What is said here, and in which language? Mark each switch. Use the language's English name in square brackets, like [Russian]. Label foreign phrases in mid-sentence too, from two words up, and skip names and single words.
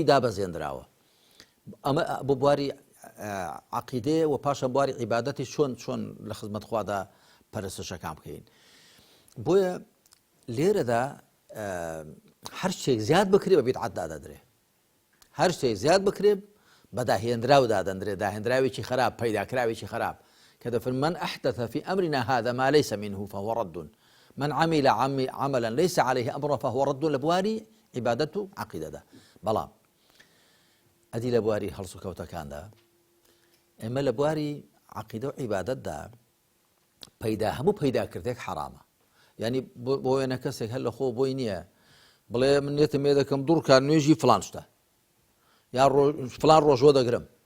[Central Kurdish] دابەزێنراوە ئەمە بۆ بواری عەقیدەیە و پاشە بواری عیبادەتی چۆن لە خزمەت خوادا پەرستشەکان بکەین بۆیە لێرەدا هەر شتێک زیاد بکرێ بە بیدعەت دادەدرێ هەر شتێک زیاد بکرێ بە داهێنراو دادەندرێ داهێنراوێکی خراپ پەیداکراوێکی خراپ کە دەفەرمێ [Arabic] من أحدث في أمرنا هذا ما ليس منه فهو رد من عمل عملا ليس عليه أمر فهو رد [Central Kurdish] لە بواری عیبادەت و عەقیدەدا بەڵام ئەدی لە بواری هەڵس و کەوتەکاندا ئێمە لە بواری عەقیدە و عیبادەتدا هەموو پەیداکردێک حرامە یعنی بۆ وێنە کەسێک هەر لە خۆ بۆی نییە بڵێ من نێتم لێ دەکەم دوورکار نوێژی فلان شتە یا فلان ڕۆژۆ دەگرم